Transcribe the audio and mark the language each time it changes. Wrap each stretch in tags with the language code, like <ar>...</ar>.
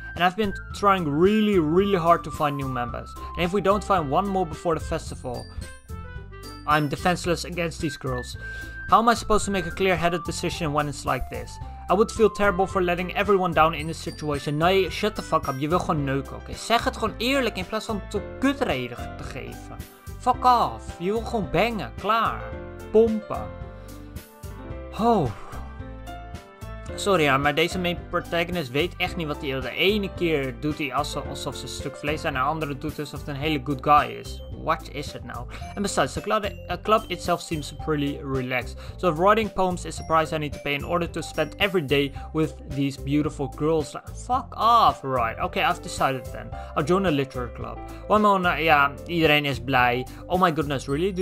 <en>And I've been trying really hard to find new members. And if we don't find one more before the festival, I'm defenseless against these girls. How am I supposed to make a clear-headed decision when it's like this? I would feel terrible for letting everyone down in this situation.</en> <nl>Nee,</nl> <en>shut the fuck up.</en> <nl>Je wil gewoon neuken, oké? Zeg het gewoon eerlijk in plaats van tot kutreden te geven.</nl> <en>Fuck off.</en> <nl>Je wil gewoon bangen. Klaar. Pompen. Oh. Sorry maar deze main protagonist weet echt niet wat hij wil. De ene keer doet hij alsof ze een stuk vlees zijn en de andere doet alsof het een hele good guy is.</nl> <en>What is it now? And besides, the club itself seems pretty relaxed. So if writing poems is a price I need to pay in order to spend every day with these beautiful girls. Fuck off, right? Okay, I've decided then. I'll join a literature club. One moment,</en> <nl>ja, iedereen is blij.</nl> <en>Oh my goodness, really?</en>